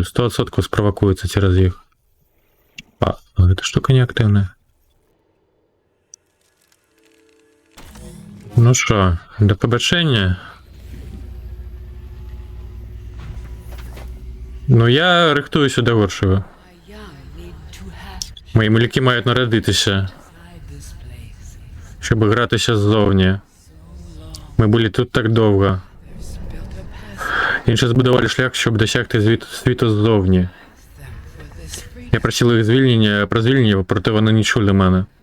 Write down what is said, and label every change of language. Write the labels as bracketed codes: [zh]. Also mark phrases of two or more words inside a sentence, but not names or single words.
[be] 100% справакуецца цераз іх. А, гэта штука неактыўная. Ну що, да пабачэння? Ну я рыхтуюся да горшага. [uk] Мої малюки мають народитися, щоб гратися ззовні. Ми були тут так довго. Інші збудували шлях, щоб досягти світу ззовні. Я просив їх звільнення, про звільнення, проте вони не чули мене.